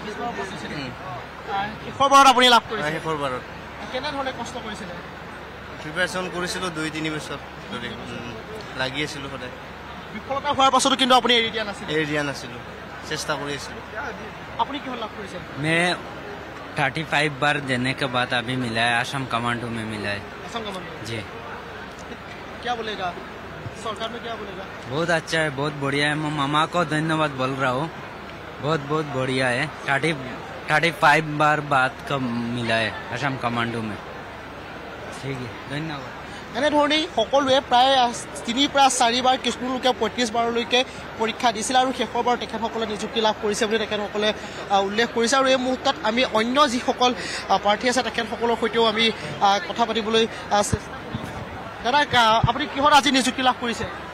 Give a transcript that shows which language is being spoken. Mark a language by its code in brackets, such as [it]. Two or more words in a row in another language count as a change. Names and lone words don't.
[as] শেষৰ বাৰত আপুনি লাভ কৰিছে? শেষৰ বাৰত। কেনেধৰণে কষ্ট কৰিছিলে? প্ৰিপেৰেশ্যন কৰিছিলোঁ 2-3 বছৰ ধৰি, লাগি আছিলোঁ সদায়। বিফলতা হোৱাৰ পাছতো কিন্তু আপুনি এৰি দিয়া নাছিলোঁ, চেষ্টা কৰি আছিলোঁ। আপুনি কিহত লাভ কৰিছে? [hi] मैं 35 बार देने के बाद अभी मिला है, असम कमांडो में मिला है। असम कमांडो जी। क्या बोलेगा सरकार में, क्या बोलेगा? बहुत अच्छा है, बहुत बढ़िया है। मैं मामा को धन्यवाद बोल रहा हूँ, बहुत बहुत बढ़िया है। 35 बार बाद का मिला है असम कमांडो में। ठीक है, धन्यवाद। [as] এনেধৰণেই সকলোৱে প্ৰায় 3 পৰা 4 বাৰ, কিছুলোকে 35 বাৰলৈকে পৰীক্ষা দিছিল আৰু শেষৰবাৰ তেখেতসকলে নিযুক্তি লাভ কৰিছে বুলি তেখেতসকলে উল্লেখ কৰিছে। আৰু এই মুহূৰ্তত আমি অন্য যিসকল প্ৰাৰ্থী আছে তেখেতসকলৰ সৈতেও আমি কথা পাতিবলৈ চেষ্টা কৰিম। দাদা, আপুনি কিহত আজি নিযুক্তি লাভ কৰিছে?